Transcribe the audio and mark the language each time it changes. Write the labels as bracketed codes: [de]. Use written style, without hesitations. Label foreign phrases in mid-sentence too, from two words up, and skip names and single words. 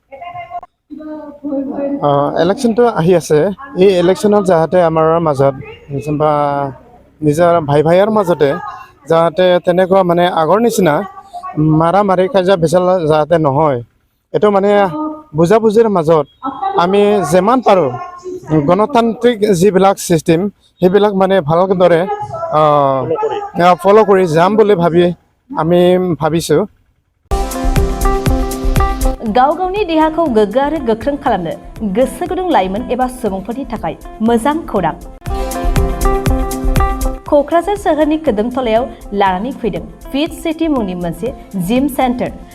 [as] ইলেকশ্যনটো আহি আছে এই ইলেকশ্যনত যাতে আমাৰ মাজত বা নিজৰ ভাইৰ মাজতে যাতে তেনেকুৱা মানে আগৰ নিচিনা মাৰা মাৰি কাজিয়া ভেজাল যাতে নহয় এইটো মানে বুজাবুজিৰ মাজত আমি যিমান পাৰোঁ গণতান্ত্ৰিক যিবিলাক ছিষ্টেম সেইবিলাক মানে ভালদৰে ফ'ল' কৰি যাম বুলি ভাবি আমি ভাবিছোঁ [brx] गाव गावनि देहाखौ गोग्गो आरो गोख्रों खालामनो गोसो गुदुं लाइमोन एबा सुबुंफोरनि थाखाय मोजां खौरां क'क्राझार सोहोरनि खोदोमथलायाव लानानै फैदों फिट सिटी मुंनि मोनसे [en] gym centre